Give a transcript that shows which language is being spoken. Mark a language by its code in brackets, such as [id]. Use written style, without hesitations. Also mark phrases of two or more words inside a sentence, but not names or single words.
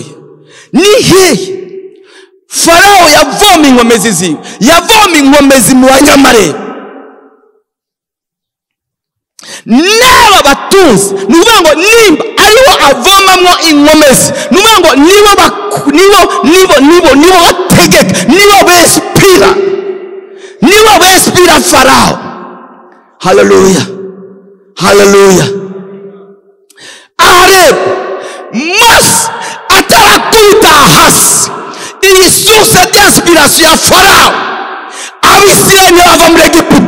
[rn] Nihe Farawo yavoma inkomezi ziwe, yavoma inkomezi mu banyamareba. Naba batunzi nuvuga ngo nimba ariho avomamwo inkomezi, nuvuga ngo nibo bategeka, nibo bespira Farawo. Haleluya. Haleluya. Arebe Mose atarakubita hasi iyi [fr] source d'inspiration [rn] ya Farawo, Abisirayeli bava muri Egiputa.